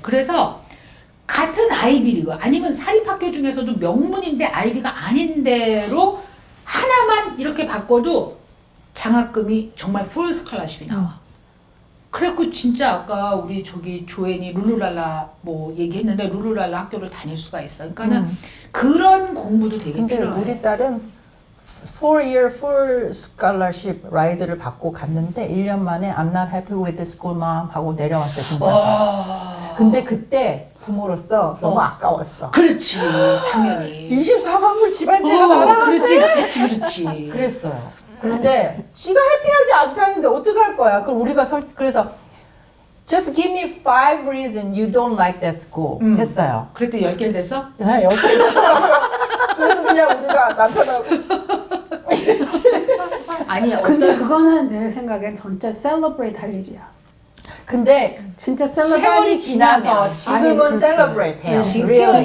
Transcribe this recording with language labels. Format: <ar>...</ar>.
<ko>그래서 같은 아이비리그 아니면 사립학교 중에서도 명문인데 아이비가 아닌 데로 하나만 이렇게 바꿔도 장학금이 정말 풀 스칼라십이 나와. 그래갖고 진짜 아까 우리 저기 조앤이 룰루랄라 뭐 얘기했는데 룰루랄라 학교를 다닐 수가 있어. 그러니까는 그런 공부도 되게 근데 필요해. 우리 딸은</ko> <en>4-year full scholarship</en> <ko>라이드를 받고 갔는데 1년 만에</ko> <en>I'm not happy with the school mom</en> <ko>하고 내려왔어요. 증사서. 근데 그때 부모로서 너무 아까웠어. 그렇지 당연히. 24만 불 집안제가 날아갔대. 그렇지. 그랬어요. 그런데 지가 해피하지 않다는데 어떡할 거야? 그럼 우리가 그래서</ko> <en>just give me 5 reasons you don't like that school</en> <ko>했어요. 그랬더니 10개를 됐어? 네, 여기 그래서 그냥 우리가 남편하고 아니 근데 어떤 그거는 내 생각엔 진짜 셀러브레이트 할 일이야. 근데 진짜 세월이 셀러브레이트 지나서 지금은 그렇지. 셀러브레이트 해요. 지금</ko> <en>Really.</en>